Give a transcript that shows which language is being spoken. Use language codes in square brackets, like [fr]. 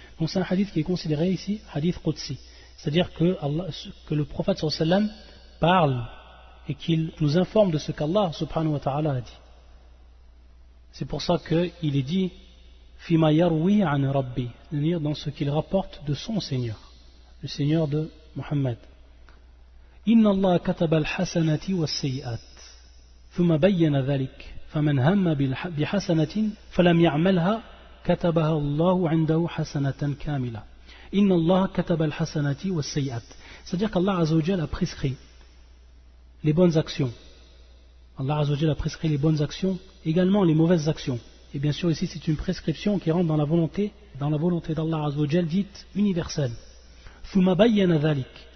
[fr] Donc c'est un hadith qui est considéré ici hadith Qudsi, c'est-à-dire que le prophète sallallahu alayhi wa sallam parle et qu'il nous informe de ce qu'Allah subhanahu wa ta'ala a dit. C'est pour ça qu'il est dit fima yarwi an Rabbih, c'est-à-dire dans ce qu'il rapporte de son Seigneur, le Seigneur de Muhammad. [ar] إن الله كتب الحسنة والسيئات ثم بين ذلك فمن هم بحسنة فلم يعملها كتبها الله عنده حسنة كاملة. إن الله كتب الحسنة والسيئات. [fr] C'est-à-dire qu'Allah Azza wa Jal a prescrit les bonnes actions. Allah Azza wa Jal a prescrit les bonnes actions, également les mauvaises actions. Et bien sûr ici c'est une prescription qui rentre dans la volonté d'Allah Azza wa Jal dite universelle. [ar] ثم بين ذلك.